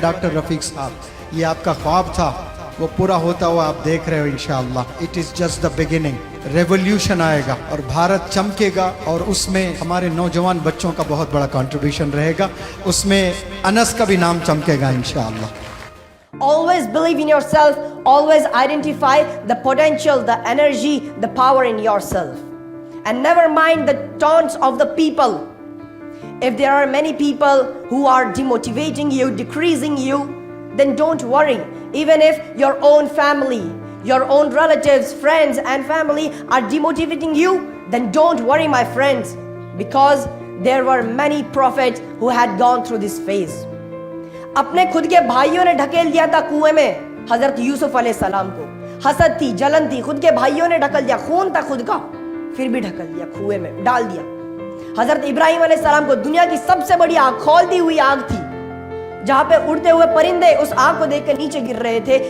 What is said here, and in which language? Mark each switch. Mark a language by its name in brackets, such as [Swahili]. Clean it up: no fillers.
[Urdu] Doctor رفیق صاحب, یہ آپ کا خواب تھا, وہ پورا ہوتا ہوا آپ دیکھ رہے ہو انشاءاللہ. [English] It is just the beginning. [Urdu] Revolution آئے گا اور بھارت چمکے گا, اور اس میں ہمارے نوجوان بچوں کا بہت بڑا کنٹریبیوشن رہے گا. اس میں انس کا بھی نام چمکے گا انشاءاللہ. [English] Always believe in yourself, always identify the potential, the energy, the power in yourself, and never mind the taunts of the people. If there are many people who are demotivating you, decreasing you, then don't worry. Even if your own family, your own relatives, friends and family are demotivating you, then don't worry my friends, because there were many prophets who had gone through this phase. [Urdu] اپنے خود کے بھائیوں نے ڈھکیل دیا تھا کنویں میں حضرت یوسف علیہ السلام کو. حسد تھی, جلن تھی, خود کے بھائیوں نے ڈھکل دیا, خون تھا خود کا, پھر بھی ڈھکل دیا, کنویں میں ڈال دیا. حضرت ابراہیم علیہ السلام کو دنیا کی سب سے بڑی آگ, کھولتی ہوئی آگ تھی, جہاں پہ اڑتے ہوئے پرندے اس آگ کو دیکھ کر نیچے گر رہے تھے.